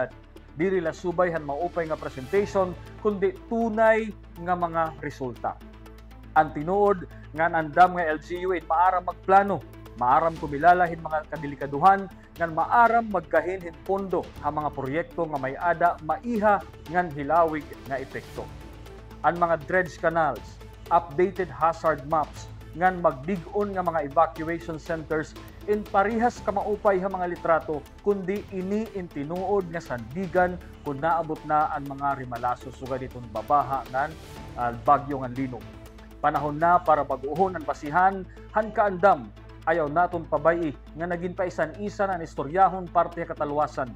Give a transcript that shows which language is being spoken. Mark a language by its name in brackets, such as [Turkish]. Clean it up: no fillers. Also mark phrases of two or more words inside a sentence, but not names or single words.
[Waray] Diri la subay han maupay nga presentation kundi tunay nga mga resulta. Ang tinuod nga andam nga LGU maaram magplano, maaram kumilalahin mga kadelikaduhan, ngan maaram magkahinhin pondo ang mga proyekto nga may ada maiha ngan hilawig nga epekto. Ang mga [English] dredge canals, updated hazard maps, [Waray] ngan magdig-on nga mga evacuation centers in parihas ka maupay ha mga litrato kundi ini intinuod nga sandigan kung naabot na ang mga rimalaso sugad itong babaha ngan bagyo ngan linog. Panahon na para baguhon ang basihan han kaandam ayaw naton pabay nga naging paisan-isan ang istoryahon parte katalwasan.